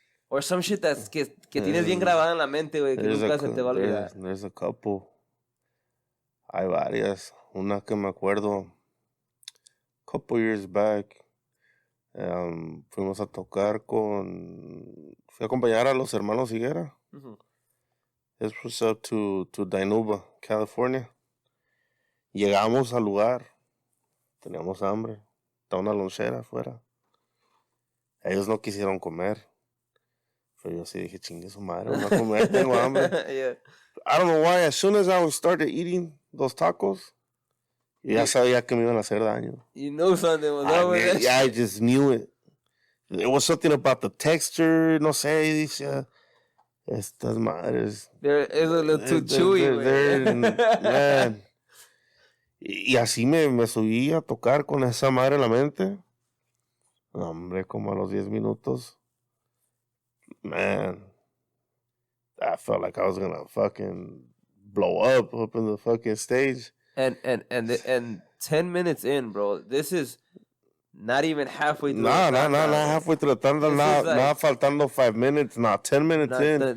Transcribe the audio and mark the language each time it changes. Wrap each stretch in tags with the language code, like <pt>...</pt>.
<en>Or some shit</en> <es>que tienes bien grabada en la mente, güey, que nunca se te va a olvidar.</es> <en>There's a couple.</en> <es>Hay varias. Una que me acuerdo,</es> <en>a couple years back,</en> <es>fuimos a tocar fui a acompañar a los hermanos Higuera. Mm-hmm.</es> <en>This was up to Dinuba, California.</en> <es>Llegamos al lugar, teníamos hambre, estaba una lonchera afuera. Ellos no quisieron comer. Pero yo sí dije, chingue su madre, voy a comer, tengo hambre.</es> <en>Yeah. I don't know why, as soon as I started eating those tacos,</en> <es>ya sabía que me iban a hacer daño.</es> <en>You know something was up with that. Yeah, I just knew it. It was something about the texture,</en> <es>no sé, dice, Estas madres.</es> <en>It's a little too chewy, man.</en> <es>Y así me subí a tocar con esa madre en la mente. Hombre, como a los 10 minutos.</es> <en>Man. I felt like I was gonna fucking blow up in the fucking stage. And 10 minutes in, bro. This is not even halfway through. Not halfway through the thunder. Not</en> <es>faltando</es> <en>5 minutes. 10 minutes in.</en>